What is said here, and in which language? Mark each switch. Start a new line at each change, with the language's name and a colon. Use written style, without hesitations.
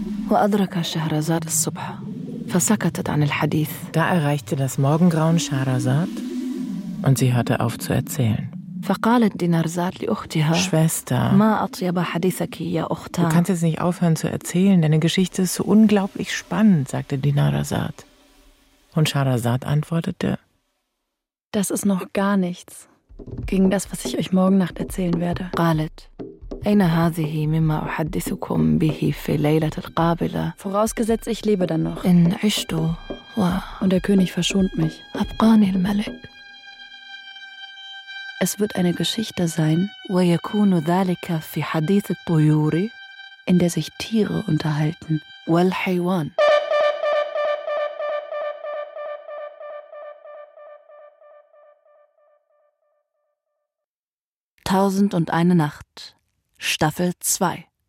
Arabic: وأدرك شهرزاد الصبح فسكتت عن الحديث.
German: Da erreichte das Morgengrauen Shahrazad und sie hörte auf zu erzählen.
Arabic: فقالت دينارزاد لأختها
German: Schwester,
Arabic: ما أطيب حديثك يا أختا.
German: Du kannst jetzt nicht aufhören zu erzählen, deine Geschichte ist so unglaublich spannend, sagte Dinarzad. Und Shahrazad antwortete: Das ist noch gar nichts gegen das, was ich euch morgen Nacht erzählen werde.
Arabic: قالت أين هذه مما أحدثكم به في ليلة القابلة؟
German: Vorausgesetzt, ich lebe dann noch.
Arabic: إن عشت و...
German: Und der König verschont mich.
Arabic: أبقاني الملك.
German: Es wird eine Geschichte sein,
Arabic: ويكون ذلك في حديث الطيور,
German: in der sich Tiere unterhalten.
Arabic: والحيوان.
German: Tausend und eine Nacht. Staffel 2.